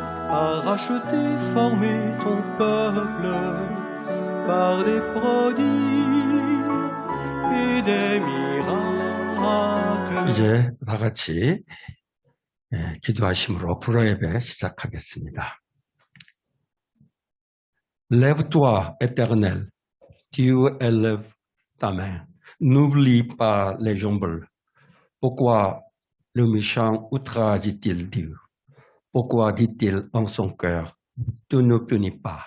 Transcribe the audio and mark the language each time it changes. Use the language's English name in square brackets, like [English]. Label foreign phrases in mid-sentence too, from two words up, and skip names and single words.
[French] a racheté, formé ton peuple par des prodiges et des miracles. [Korean] 이제 다 같이 기도하심으로 불어 예배 시작하겠습니다. [French] Lève-toi, Éternel, tu élèves ta main. N'oublie pas les humbles. Pourquoi le méchant outrage-t-il Dieu? Pourquoi dit-il en son cœur, tu ne punis pas?